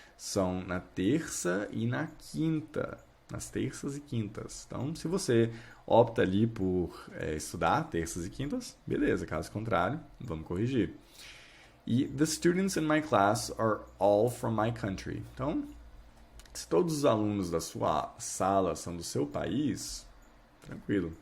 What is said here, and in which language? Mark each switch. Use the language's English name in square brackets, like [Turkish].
[Portuguese] são na terça e na quinta. Nas terças e quintas. Então, se você opta ali por estudar terças e quintas, beleza. Caso contrário, vamos corrigir. [English] E the students in my class are all from my country. [Portuguese] Então, se todos os alunos da sua sala são do seu país, tranquilo.